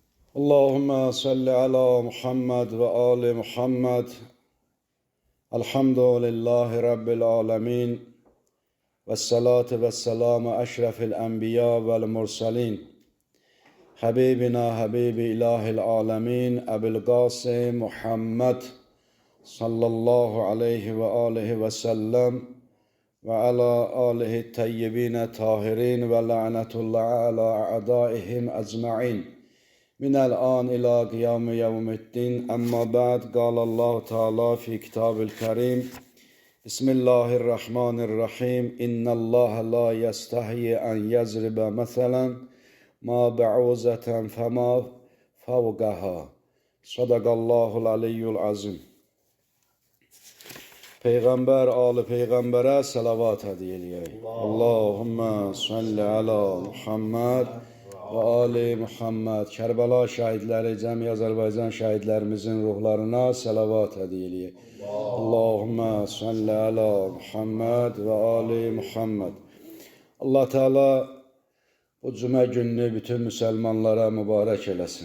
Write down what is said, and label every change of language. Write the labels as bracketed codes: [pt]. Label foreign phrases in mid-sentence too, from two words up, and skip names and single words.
[ar] اللهم صل على محمد وآل محمد. الحمد لله رب العالمين. والصلاة والسلام أشرف الأنبياء والمرسلين. حبيبنا حبيب إله العالمين. أبي القاسم محمد صلى الله عليه وآله وسلم. وعلى آله الطيبين الطاهرين ولعنة الله على أعدائهم أجمعين. من الآن إلى قيام يوم الدين أما بعد قال الله تعالى في كتاب الكريم بسم الله الرحمن الرحيم إن الله لا يستحي أن يضرب مثلا ما بعوزة فما فوقها صدق الله العلي العظيم. [az] Peygamber, Ali Peygamber'e salavat hediye edeyim. [ar] اللهم صل على محمد وآل محمد. [az] Kərbəla şəhidləri, cəmi Azərbaycan şəhidlərimizin ruhlarına salavat hediye edeyim. [ar] اللهم صل على محمد وآل محمد. [az] Allah Teala bu cümə gününü bütün müsəlmanlara mübarək eləsin.